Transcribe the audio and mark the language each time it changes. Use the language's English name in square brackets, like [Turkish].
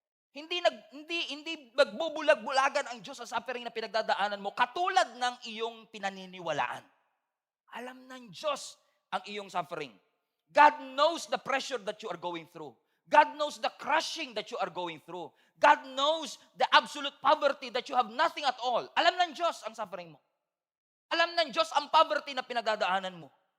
[Filipino] Hindi magbubulag-bulagan ang Diyos sa suffering na pinagdadaanan mo katulad ng iyong pinaniniwalaan. Alam ng Diyos ang iyong suffering. [English] God knows the pressure that you are going through. God knows the crushing that you are going through. God knows the absolute poverty that you have nothing at all. [Filipino] Alam ng Diyos ang suffering mo. Alam ng Diyos ang poverty na pinagdadaanan mo.